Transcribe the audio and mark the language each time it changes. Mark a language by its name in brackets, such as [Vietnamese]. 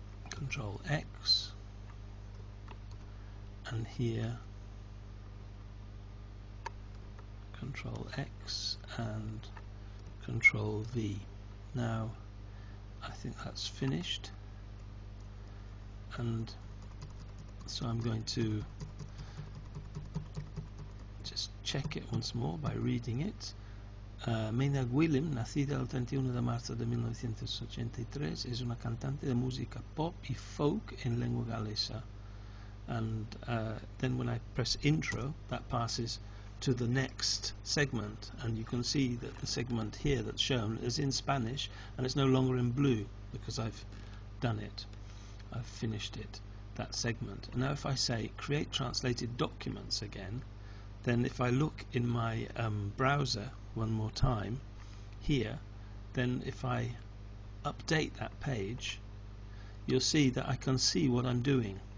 [English] Control X, and here Control X and Control V. Now I think that's finished, and so I'm going to just check it once more by reading it. [Spanish] Maynard Willem, nacida el 31 de marzo de 1983, es una cantante de música pop y folk en lengua galesa. [English] And then when I press intro, that passes to the next segment, and you can see that the segment here that's shown is in Spanish, and it's no longer in blue because I've done it. I've finished it, that segment. And now if I say create translated documents again, then if I look in my browser one more time here, then if I update that page, you'll see that I can see what I'm doing.